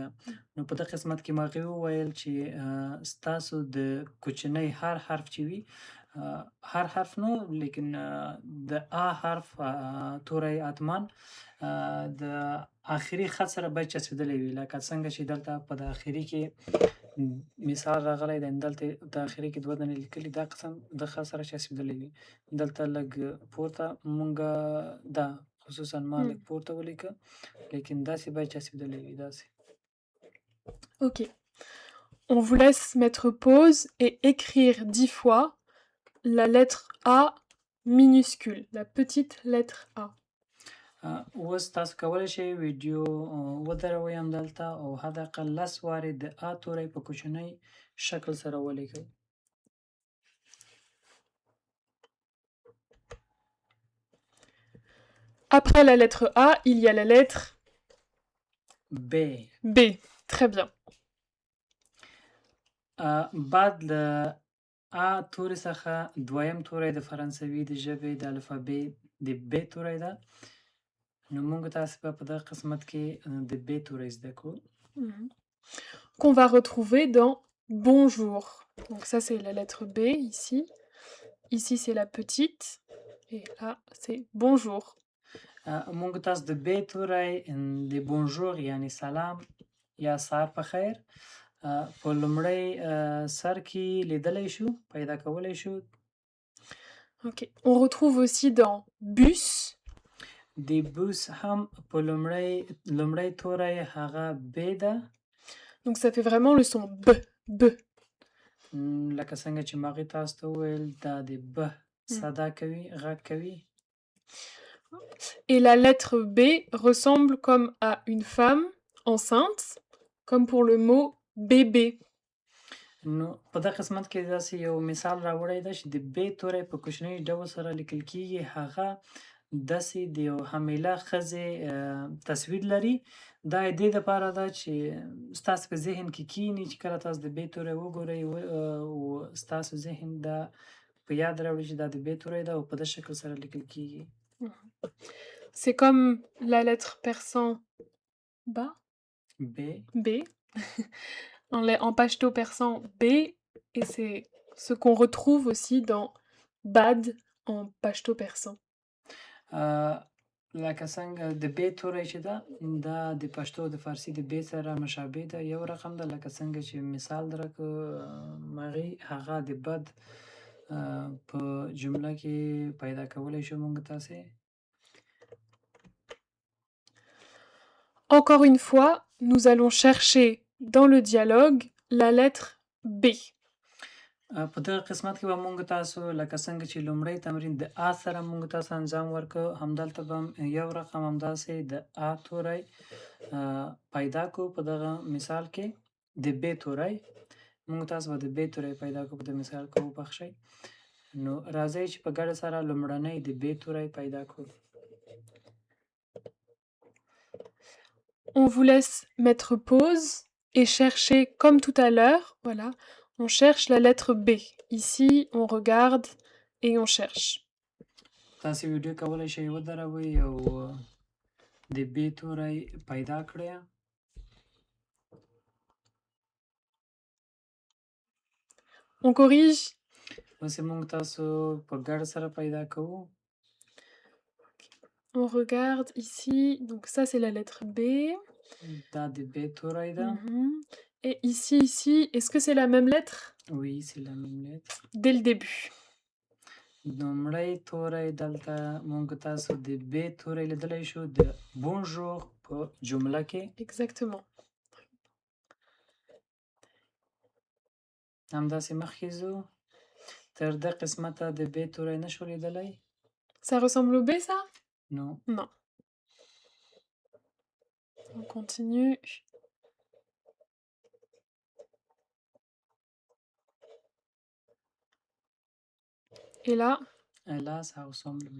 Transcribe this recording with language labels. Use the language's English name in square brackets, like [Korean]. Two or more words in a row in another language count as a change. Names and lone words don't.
[Pashto] نو په دغه قسمت کې ما هغې وویل چې ستاسو د کوچنی هر حرف چې وي هر حرف نو لیکن د آ حرف توری حتما د آخري خط سره باید چسبېدلی وي. لکه څنګه چې دلته په د آخري کې مثال راغلی دی. دلته د آخري کې 2 دانې لیکلي دا قسم د خط سره چسبېدلی وي. دلته لږ پورته مونږ دا خصوصا ما لږ پورته ولیکه لیکن داسې باید چسبېدلی وي داسې. [French] Ok. On vous laisse mettre pause et écrire 10 fois la lettre A minuscule, la petite lettre A. [Pashto] اوس تاسو کولی شئ ویډیو ودروئ همدلته او حداقل 10 وارې د آ توری په کوچنی شکل سره ولیکئ. [French] Après la lettre A, il y a la lettre B. B. Très bien. [Pashto] بعد له آ توري څخه دویم توری د فرانسوي د ژبې د الفابې د ب توری ده. نو موږ تاسو به په دغه قسمت کې د ب توری زده کړو. [French] Qu'on va retrouver dans bonjour. Donc ça c'est la lettre B ici. Ici c'est la petite. Et là c'est bonjour. [Pashto] موږ تاسو د ب توری د بونژور یعنی سلام یا سهار په خیر په لومړی سر کې لیدلی شو، پیدا کولی شو. [French] Ok. On retrouve aussi dans bus. [Pashto] د بوس هم په لومړی توری هغه ب ده. [French] Donc ça fait vraiment le son B. B. [Pashto] لکه څنګه چې ما هغې تاسو ته وویل دا د ب صدا کوي، غږ کوي. [French] Et la lettre B ressemble comme à une femme enceinte, comme pour le mot bébé. [Pashto] نو په دغه قسمت کې داسې یو مثال راوړی ده چې د ب توری په کوچني ډول سره لیکل کېږي. هغه داسې د یو حامله ښځې تصویر لري. دا د دې دپاره ده چې ستاسو په ذهن کې کښېني چې کله تاسو د ب توری وګورئ او ستاسو ذهن دا په یاد راوړي چې دا د ب توری ده او په دې شکل سره لیکل کېږي. [French] C'est comme la lettre persan bas. B. B. En pashto persan B. Et c'est ce qu'on retrouve aussi dans bad en pashto persan. [Pashto] لکه څنګه د ب توری چې ده دا د پښتو د فارسي د ب سره مشابه ده یو رقم ده لکه څنګه چې مثال درکو مغی هغه د بد په جمله کې پیدا کولی شو مونږ تاسې. [French] Encore une fois, nous allons chercher dans le dialogue la lettre B. [Pashto] په دغه قسمت کې به مونږ تاسو لکه څنګه چې لومړی تمرین د آ سره مونږ تاسو انجام ورکړو همدلته به یو رقم همداسې د آ توری پیدا کو په دغه مثال کې د ب توری مونږ تاسو به د ب توری پیدا کو په دغه مثال کې وبخښئ نو راځئ چې په ګډه سره لومړنی د ب توری پیدا کړو. [French] On vous laisse mettre pause et chercher comme tout à l'heure, voilà, on cherche la lettre B. Ici, on regarde et on cherche. [Pashto] تاسو ویډیو کولای شئ ودروئ او د ب توری پیدا کړئ. [French] On corrige. [Pashto] اوس موږ تاسو په ګډه سره پیدا کوو. [French] On regarde ici, donc ça c'est la lettre B. [Pashto] دا د ب توری ده. [French] Et ici, est-ce que c'est la même lettre? Oui, c'est la même lettre. Dès le début. [Pashto] لومړی توری دلته موږ تاسو د ب توری لیدلی شو د بونژور په جمله کې. [French] Exactement. [Pashto] همداسې مخکې ځو تر دې قسمته د ب توری نشو لیدلی. [French] Ça ressemble au B ça? Non. Non. On continue. Et là? Et là, ça ressemble au B.